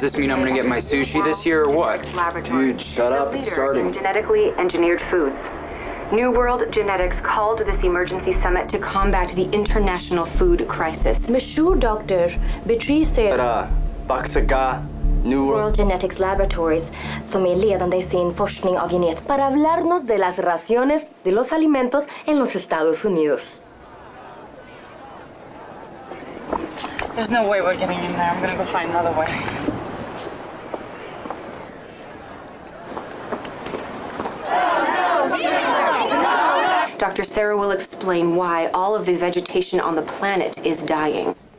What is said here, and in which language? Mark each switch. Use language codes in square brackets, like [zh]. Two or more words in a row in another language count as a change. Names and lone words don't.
[en] Does this mean I'm gonna get my sushi this year or what? Dude, shut up, it's starting. Genetically engineered foods. New World Genetics called this emergency summit to combat the international food crisis. Monsieur Dr. Beatrice Serra, New World Genetics Laboratories, [sv] som är ledande i sin forskning av genetik. [es] Para hablarnos de las raciones de los alimentos en los Estados Unidos. [en] There's no way we're getting in there. I'm gonna go find another way. Dr. Serra will explain why all of the vegetation on the planet is dying.